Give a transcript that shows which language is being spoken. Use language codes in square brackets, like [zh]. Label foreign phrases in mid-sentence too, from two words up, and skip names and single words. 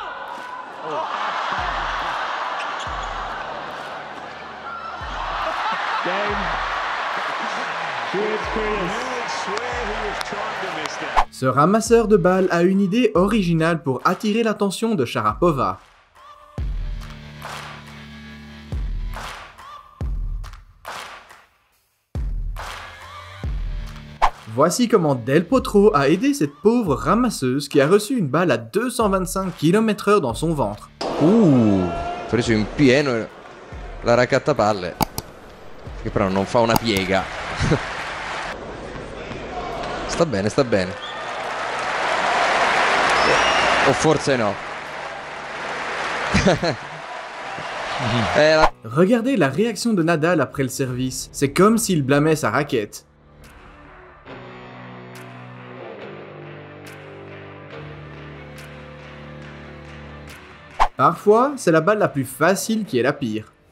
[fr] Ce ramasseur de balles a une idée originale pour attirer l'attention de Sharapova. Voici comment Del Potro a aidé cette pauvre ramasseuse qui a reçu une balle à 225 km/h dans son ventre. [it] Preso in pieno la raccattapalle, che però non fa una piega. Sta bene, sta bene. O forse no. [fr] Regardez la réaction de Nadal après le service, c'est comme s'il blâmait sa raquette. Parfois, c'est la balle la plus facile qui est la pire.